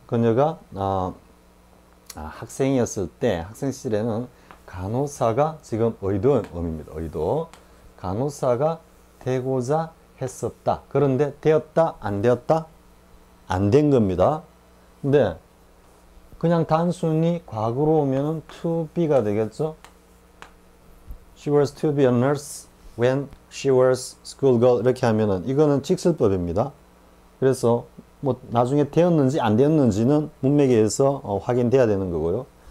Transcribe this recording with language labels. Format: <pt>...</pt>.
<ko>그녀가 학생이었을 때 학생 시절에는 간호사가 지금 의도 의미입니다. 의도 간호사가 되고자 했었다. 그런데 되었다? 안 되었다? 안 된 겁니다. 근데 그냥 단순히 과거로 오면은 to be가 되겠죠.</ko> <en>She was to be a nurse when she was schoolgirl</en> <ko>이렇게 하면은 이거는 직설법입니다. 그래서 뭐 나중에 되었는지 안 되었는지는 문맥에 의해서 확인돼야 되는 거고요.</ko>